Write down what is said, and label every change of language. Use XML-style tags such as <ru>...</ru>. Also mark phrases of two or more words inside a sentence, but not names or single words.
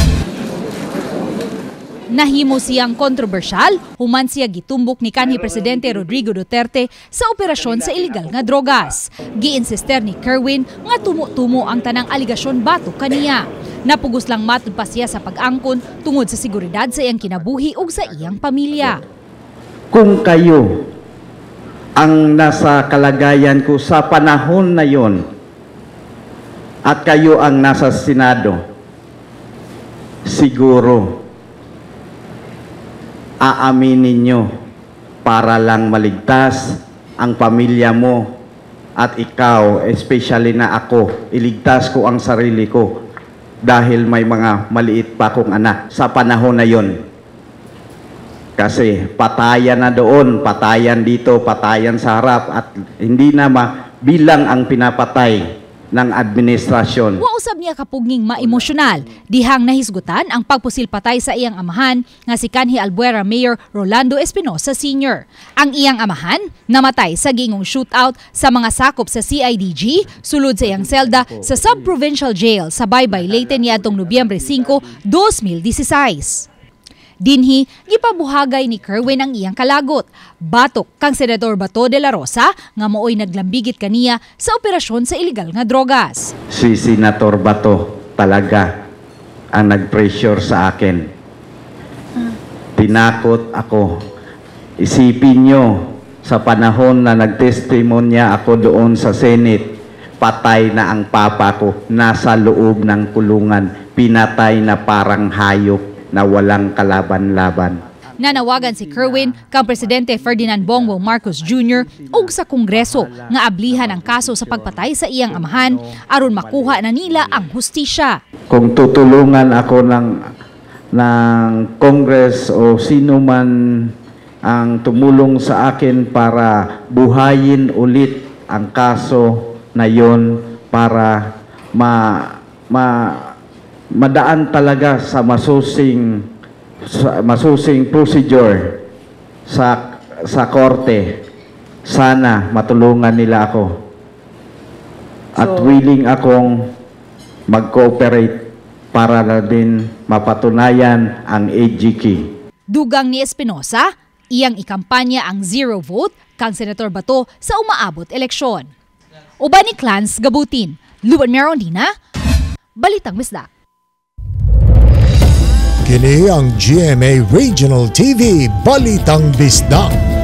<ceb>Nahimo siyang kontrobersyal human siya gitumbok ni kanhi Presidente Rodrigo Duterte sa operasyon sa iligal nga drogas. Giinsister ni Kerwin nga tumo-tumo ang tanang aligasyon batok kaniya. Napugos lang matud pa siya sa pag-angkon tungod sa seguridad sa iyang kinabuhi ug sa iyang pamilya.</ceb> <tl>Kung kayo ang nasa kalagayan ko sa panahon na yon at kayo ang nasa Senado, siguro aaminin nyo para lang maligtas ang pamilya mo at ikaw, especially na ako, iligtas ko ang sarili ko dahil may mga maliit pa akong anak sa panahon na yon. Kasi patayan na doon, patayan dito, patayan sa harap at hindi na bilang ang pinapatay ng administrasyon.</tl> <ceb>Wa usab niya kapugning maemosyonal, dihang nahisgutan ang pagpusil patay sa iyang amahan nga si kanhi Albuera Mayor Rolando Espinosa Sr. Ang iyang amahan namatay sa gingong shootout sa mga sakop sa CIDG sulod sa iyang selda sa Sub-Provincial Jail sa Baybay, Leyte niadtong Nobyembre 5, 2016. Dinhi, gipabuhagay ni Kerwin ang iyang kalagot. Batok kang Senador Bato de la Rosa nga mooy naglambigit kaniya sa operasyon sa iligal nga drogas.</ceb> <tl>Si Senator Bato talaga ang nag-pressure sa akin. Tinakot ako. Isipin nyo, sa panahon na nagtestimonya ako doon sa Senate, patay na ang papa ko, nasa loob ng kulungan, pinatay na parang hayop na walang kalaban-laban.</tl> <ceb>Nanawagan si Kerwin kang Presidente Ferdinand Bongbong Marcos Jr. ug sa Kongreso nga ablihan ang kaso sa pagpatay sa iyang amahan aron makuha na nila ang hustisya.</ceb> <tl>Kung tutulungan ako ng Congress o sino man ang tumulong sa akin para buhayin ulit ang kaso na yon para madaan talaga sa masusing procedure sa korte. Sana matulungan nila ako. At willing akong mag-cooperate para na din mapatunayan ang AGK.</tl> <ceb>Dugang ni Espinosa, iyang ikampanya ang</ceb> <en>zero vote</en> <ceb>kang Senator Bato sa umaabot eleksyon. Uban ni Clans Gabutin, Luan Merondina, Balitang Bisdak. Kini ang GMA Regional TV Balitang Bisdak.</ceb>